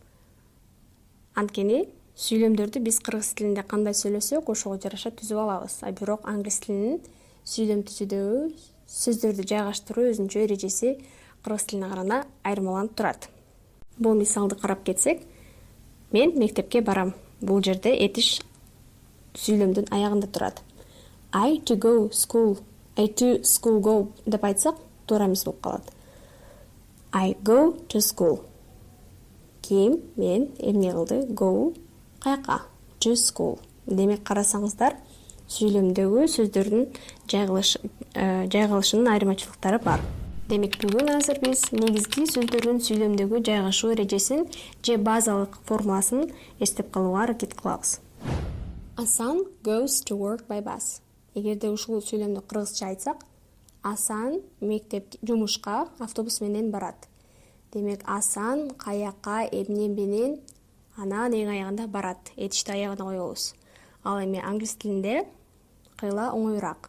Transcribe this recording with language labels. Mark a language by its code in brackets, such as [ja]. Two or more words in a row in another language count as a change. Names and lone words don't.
[ky] Анткени сүйлөмдөрдү биз кыргыз тилинде кандай сүйлөсөк, ошого жараша түзүп алабыз. Бирок англис тилинин сүйлөм түзүүдөгү сөздөрдү жайгаштыруу өзүнчө эрежеси кыргыз тилине караганда айырмаланып турат. Бул мисалды карап кетсек, мен мектепке барам. Бул жерде этиш сүйлөмдүн аягында турат. [en] I to school go [ky] деп айтсак, туура эмес болуп калат. [en] I go to school. [ky] Ким, мен, эмне кылды? Go каяка? [en] To school. [ky] Демек карасаңыздар, сүйлөмдөгү сөздөрдүн жайгалышынын айырмачылыктары бар. Демек бүгүн азыр биз негизги сөздөрдүн сүйлөмдөгү жайгашуу эрежесин же базалык формуласын эстеп калууга аракет кылабыз. [en] Асан goes to work by bus. [ky] Эгерде ушул сүйлөмдү кыргызча айтсак, Асан жумушка автобус менен барат. Демек Асан каяка, эмне менен, анан эң аягында барат. Этишти аягына коебуз. Ал эми англис тилинде кыйла оңоюраак.